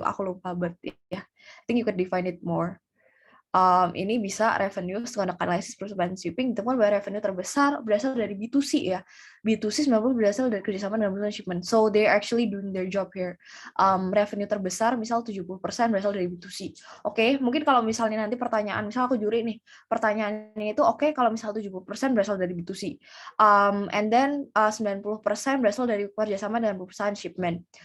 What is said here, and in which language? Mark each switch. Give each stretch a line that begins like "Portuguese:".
Indonesian: Aku lupa,
English: but I think you could define it more.
Indonesian: Ini bisa revenue setelah analisis perusahaan shipping, ditemukan bahwa revenue terbesar berasal dari B2C ya. B2C 90% berasal dari kerjasama dengan perusahaan shipment.
English: So they actually doing their job here.
Indonesian: Revenue terbesar misal 70% berasal dari B2C. Oke, mungkin kalau misalnya nanti pertanyaan, misal aku juri nih, pertanyaannya itu kalau misal 70% berasal dari B2C.
English: And then
Indonesian: 90% berasal dari kerjasama dengan perusahaan shipment.